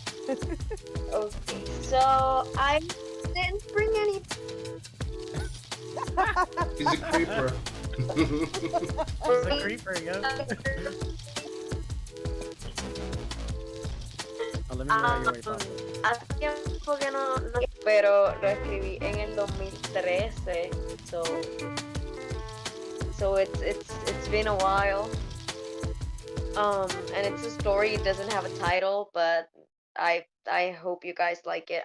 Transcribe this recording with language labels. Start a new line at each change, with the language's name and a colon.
English: Okay, so I didn't bring any. He's a creeper. It's a creeper, yo. Oh, let me know your way, Papa.
Spanish: Hace tiempo que no, pero lo escribí en el 2013,
English: so it's been a while. And it's a story. It doesn't have a title, but I hope you guys like it.